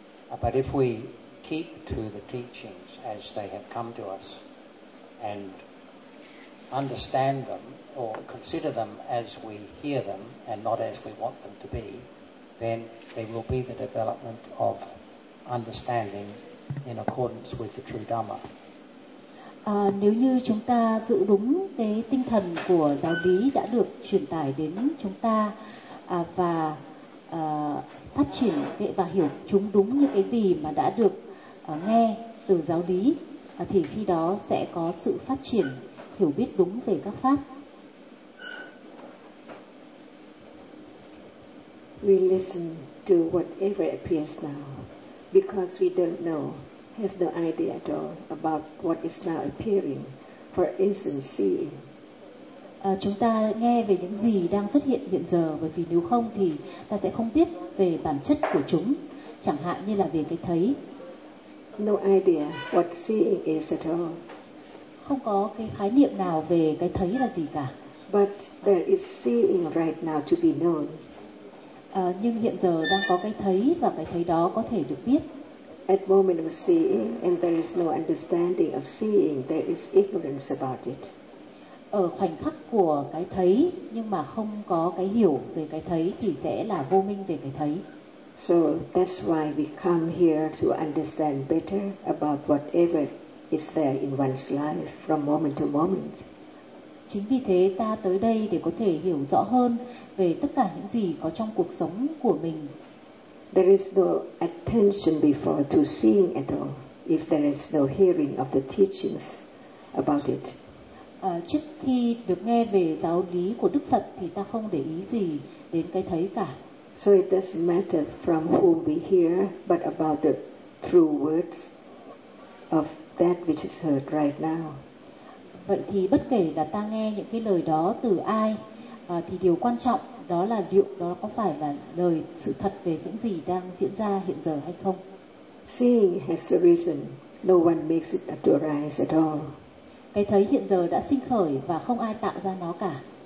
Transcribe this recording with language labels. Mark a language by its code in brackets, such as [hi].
[en] But if we keep to the teachings as they have come to us and understand them or consider them as we hear them and not as we want them to be, then there will be the development of understanding in accordance with the true Dhamma. [vi] Nếu như chúng ta giữ đúng cái tinh thần của giáo lý đã được truyền tải đến chúng ta và phát triển và hiểu chúng đúng như cái gì mà đã được nghe từ giáo lý, thì khi đó sẽ có sự phát triển hiểu biết đúng về các pháp. [en] We listen to whatever appears now because we don't know, have no idea at all about what is now appearing. For instance, seeing. [vi] Chúng ta nghe về những gì đang xuất hiện hiện giờ, bởi vì nếu không thì ta sẽ không biết về bản chất của chúng, chẳng hạn như là về cái thấy. [en] No idea what seeing is at all. [vi] Không có cái khái niệm nào về cái thấy là gì cả. [en] But there is seeing right now to be known. [vi] Nhưng hiện giờ đang có cái thấy và cái thấy đó có thể được biết. [en] At moment of seeing and there is no understanding of seeing, there is ignorance about it. [vi] Ở khoảnh khắc của cái thấy nhưng mà không có cái hiểu về cái thấy thì sẽ là vô minh về cái thấy. [en] So that's why we come here to understand better about whatever is there in one's life from moment to moment. [vi] Chính vì thế ta tới đây để có thể hiểu rõ hơn về tất cả những gì có trong cuộc sống của mình. [en] There is no attention before to seeing at all if there is no hearing of the teachings about it. [vi] Trước khi được nghe về giáo lý của Đức Phật thì ta không để ý gì đến cái thấy cả. [en] So it doesn't matter from whom we hear, but about the true words of that which is heard right now. [vi] Vậy thì bất kể là ta nghe những cái lời đó từ ai, thì điều quan trọng đó là liệu đó có phải là lời sự thật về những gì đang diễn ra hiện giờ hay không. [en] Seeing has arisen, no one makes it to arise at all. [vi] Cái thấy hiện giờ đã sinh khởi và không ai tạo ra nó cả.